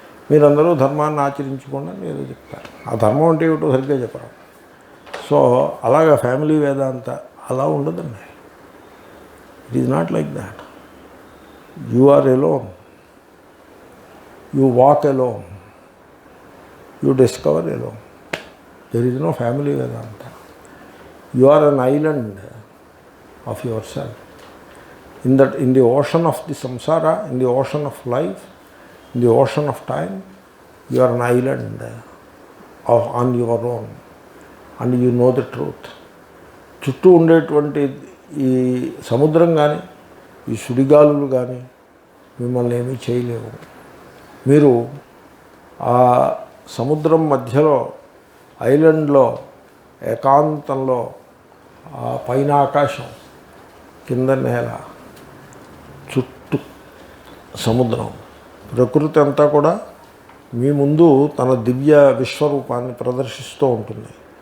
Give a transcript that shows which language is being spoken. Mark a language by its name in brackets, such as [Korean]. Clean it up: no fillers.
[Telugu] మీరందరూ ధర్మాన్ని ఆచరించుకోండి మీరు చెప్తారు. ఆ ధర్మం అంటే ఏమిటో సరిగ్గా చెప్పరు. సో అలాగా ఫ్యామిలీ వేదాంత అలా ఉండదండి. [English] It is not like that. You are alone, you walk alone, you discover alone. There is no family Vedanta. You are an island of yourself. In the ocean of the samsara, in the ocean of life, in the ocean of time, you are an island on your own, and you know the truth. [Telugu] చుట్టూ ఉండేటువంటి ఈ సముద్రం కానీ ఈ సుడిగాలులు కానీ మిమ్మల్ని ఏమీ చేయలేవు. మీరు ఆ సముద్రం మధ్యలో ఐలాండ్లో ఏకాంతంలో ఆ పైన ఆకాశం, కింద నేల, చుట్టూ సముద్రం, ప్రకృతి అంతా కూడా మీ ముందు తన దివ్య విశ్వరూపాన్ని ప్రదర్శిస్తూ ఉంటుంది.